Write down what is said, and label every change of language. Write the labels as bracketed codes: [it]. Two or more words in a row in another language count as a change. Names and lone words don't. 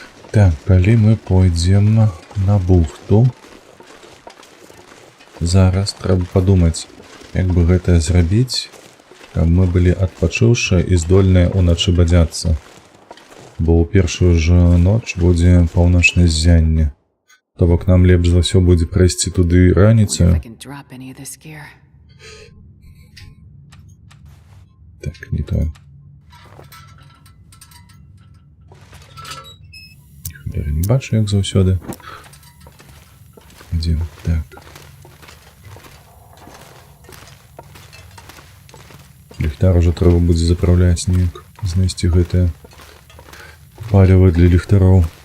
[be] Так, калі мы пойдзем на бухту, зараз трэба падумаць, як бы гэта зрабіць, каб мы былі адпачыўшы і здольныя ўначы бадзяцца. Бо ў першую ж ноч будзе паўночнае ззянне. То бок нам лепш за ўсё будзе прайсці туды [en] If I [be] раніцаю. [en] can drop any of this gear. [be] Так, не тое. Я не бачу, як заўсёды. Ідзем, так. Ліхтар уже трэба будзе запраўляць неяк, знайсці гэтае паліва для ліхтароў.